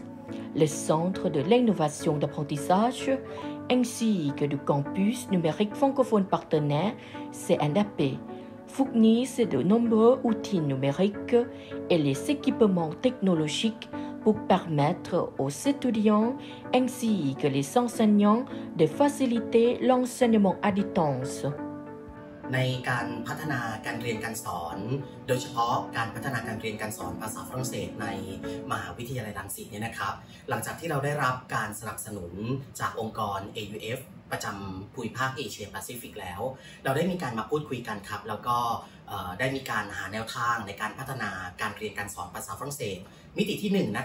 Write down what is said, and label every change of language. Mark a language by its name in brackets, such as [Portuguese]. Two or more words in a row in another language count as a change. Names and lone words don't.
[French] Le Centre de l'innovation d'apprentissage ainsi que du campus numérique francophone partenaire CNAP fournissent de nombreux outils numériques et les équipements technologiques pour permettre aux étudiants ainsi que les enseignants de faciliter l'enseignement à distance. [Thai] ในการพัฒนาการเรียนการสอนโดยเฉพาะการพัฒนาการเรียนการสอนภาษาฝรั่งเศสในมหาวิทยาลัยรังสิตเนี่ยนะครับหลังจากที่เราได้รับการสนับสนุนจากองค์กร AUF ประจำภูมิภาค เอเชียแปซิฟิกแล้วเราได้มีการมาพูดคุยกันครับแล้วก็ได้มีการหาแนวทางในการพัฒนาการเรียนการสอนภาษาฝรั่งเศสมิติที่1